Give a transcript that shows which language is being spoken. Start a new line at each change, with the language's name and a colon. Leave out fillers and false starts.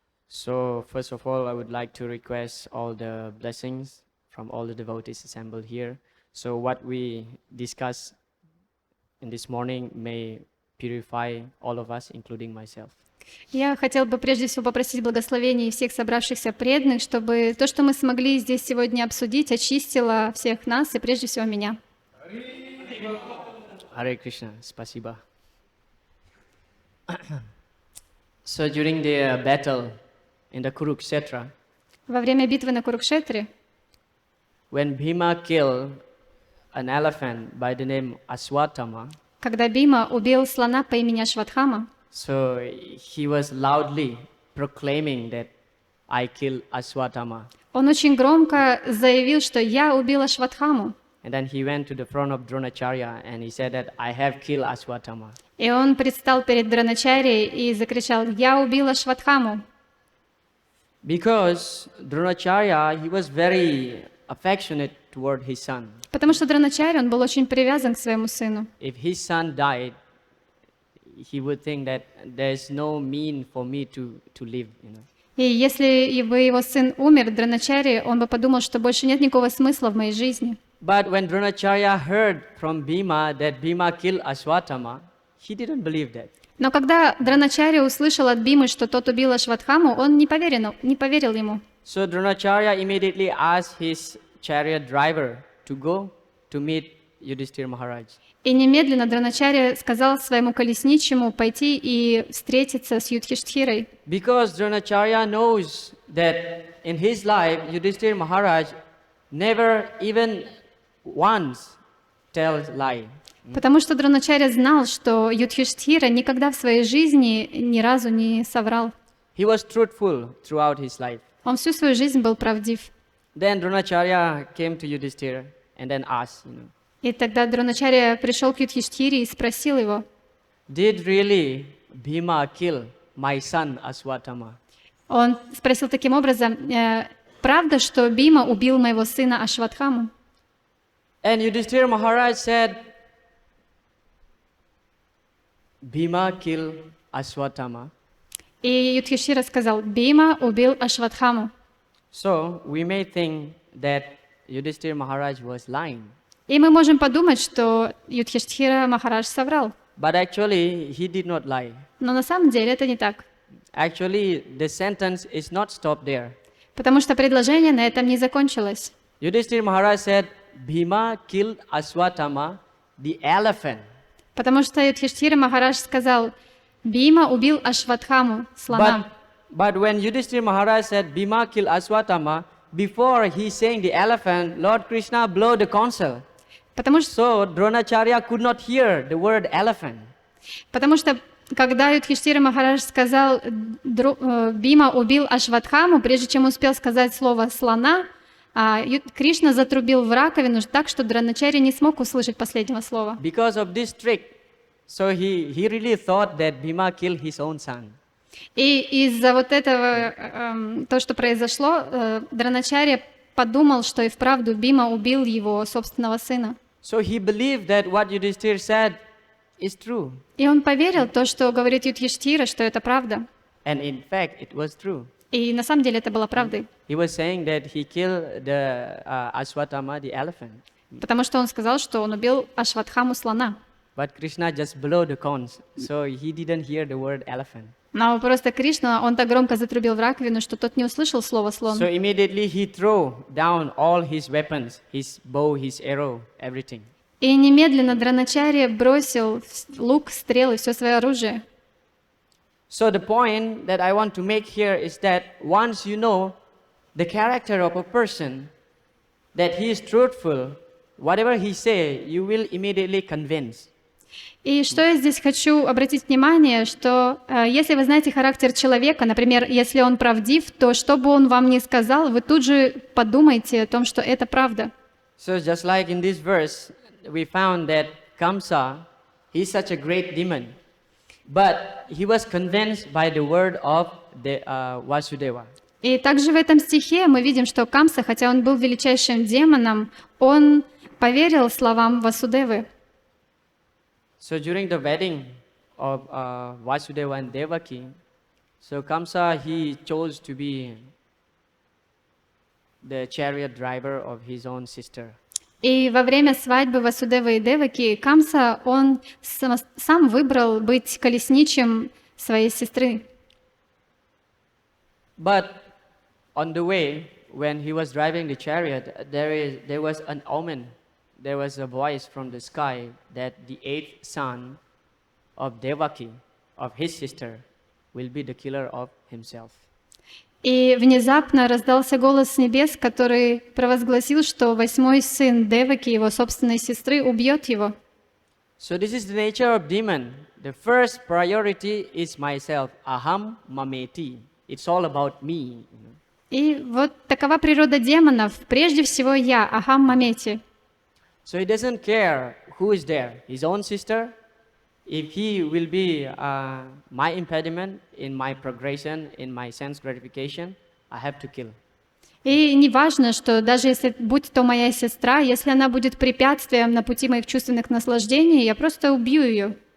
English: So, first of all, I would like to request all the blessings from all the devotees assembled here. So, what we discuss in this morning may purify all of us, including myself.
Russian: Я хотел бы прежде всего попросить благословений всех собравшихся преданных, чтобы то, что мы смогли здесь сегодня обсудить, очистило всех нас и прежде всего меня. Hare Krishna, спасибо.
English: So, during the battle in the Kurukshetra,
Russian: Во время битвы на Курукшетре,
English: when Bhima killed an elephant by the name Aswatthama,
Russian: когда Бима убил слона по имени Ашватхама,
English: so he was loudly proclaiming that I killed Aswatthama.
Russian: он очень громко заявил, что я убил Ашватхаму.
English: And then he went to the front of Dronacharya and he said that I have killed Aswatthama.
Russian: И он предстал перед Дроначарьей и закричал: «Я убил Ашватхаму».
English: Because Dronacharya, he was very affectionate toward his son.
Russian: Потому что Дроначарья, он был очень привязан к своему сыну.
English: If his son died, he would think that there's no mean for me to live, you know.
Russian: И если бы его сын умер, Дроначарья, он бы подумал, что больше нет никакого смысла в моей жизни.
English: But when Dronacharya heard from Bhima that Bhima killed Aswatthama, he didn't believe that.
Russian: Но когда Дроначарья услышал от Бимы, что тот убил Ашватхаму, он не поверил ему.
English: So Dronacharya immediately asked his chariot driver to go to meet Yudhishthira Maharaj.
Russian: И немедленно Дроначарья сказал своему колесничему пойти и встретиться с Юдхиштхирой.
English: Because Dronacharya knows that in his life, Yudhishthira Maharaj never even once tells lie.
Russian: Потому что Дроначарья знал, что Юдхиштхира никогда в своей жизни ни разу не соврал.
English: He was truthful throughout his life.
Russian: Он всю свою жизнь был правдив.
English: Then Dronacharya came to Yudhishthira and then asked,
Russian: И тогда Дроначарья пришел к Юдхиштхире и спросил его:
English: did really Bhima kill my son Aswatthama?
Russian: Он спросил таким образом: правда, что Бима убил моего сына Ашватхаму?
English: And Yudhishthira Maharaj said, Bhima killed Aswatthama.
Russian: И Юдхиштхира сказал: Бима убил Ашватхаму.
English: So we may think that Yudhishthira Maharaj was lying.
Russian: И мы можем подумать, что Юдхиштхира Махарадж соврал.
English: But actually, he did not lie.
Russian: Но на самом деле это не так.
English: Actually, the sentence is not stopped there.
Russian: Потому что предложение на этом не закончилось.
English: Yudhishthira Maharaj said, Bhima killed Aswatthama, the elephant.
Russian: Потому что Юдхиштхира Махарадж сказал: Бима убил Ашватхаму, слона.
English: But when Yudhishthira Maharaj said, Bhima killed Aswatthama, before he saying the elephant, Lord Krishna blew the conch.
Russian: Потому что,
English: So Dronacharya could not hear the word elephant.
Russian: потому что когда Юдхиштхира Махарадж сказал: Бима убил Ашватхаму, прежде чем успел сказать слово слона, Кришна затрубил в раковину так, что Дроначарья не смог услышать последнего слова.
English: Because of this trick, so he really thought that Bhima killed his own son.
Russian: И из-за вот этого, то, что произошло, Дроначарья подумал, что и вправду Бима убил его собственного сына.
English: So he believed that what Yudhishthir said is true.
Russian: И он поверил в то, что говорит Юдхиштхира, что это правда.
English: And in fact, it was true.
Russian: И на самом деле это было правдой.
English: He was saying that he killed the Ashwatthama, the elephant.
Russian: Потому что он сказал, что он убил Ашватхаму слона.
English: But Krishna just blew the corns, so he didn't hear the word elephant.
Russian: Но просто Кришна, он так громко затрубил в раковину, что тот не услышал слова слон.
English: So immediately he threw down all his weapons, his bow, his arrow, everything.
Russian: И немедленно Дроначарья бросил лук, стрелы, все свое оружие.
English: So the point that I want to make here is that once you know the character of a person, that he is truthful, whatever he say, you will immediately convince.
Russian: И что я здесь хочу обратить внимание, что если вы знаете характер человека, например, если он правдив, то что бы он вам ни сказал, вы тут же подумаете о том, что это правда.
English: So just like in this verse, we found that Kamsa, he's such a great demon, but he was convinced by the word of the Vasudeva.
Russian: И также в этом стихе мы видим, что Камса, хотя он был величайшим демоном, он поверил словам Васудевы.
English: So during the wedding of Vasudeva and Devaki, so Kamsa, he chose to be the chariot driver of his own sister.
Russian: И во время свадьбы Васудевы и Деваки Камса, он сам выбрал быть колесничем своей сестры.
English: But on the way, when he was driving the chariot, there was an omen. There was a voice from the sky that the eighth son of Devaki, of his sister, will be the killer of himself.
Russian: И внезапно раздался голос с небес, который провозгласил, что восьмой сын Деваки, его собственной сестры, убьет его.
English: So this is the nature of demon. The first priority is myself. Aham mameti. It's all about me.
Russian: И вот такова природа демонов. Прежде всего я, ахам мамети.
English: So he doesn't care who is there, his own sister. If he will be my impediment in my progression, in my sense gratification, I have to kill.
Russian: И не важно, что даже если будь то моя сестра, если она будет препятствием на пути моих чувственных наслаждений, я просто убью ее.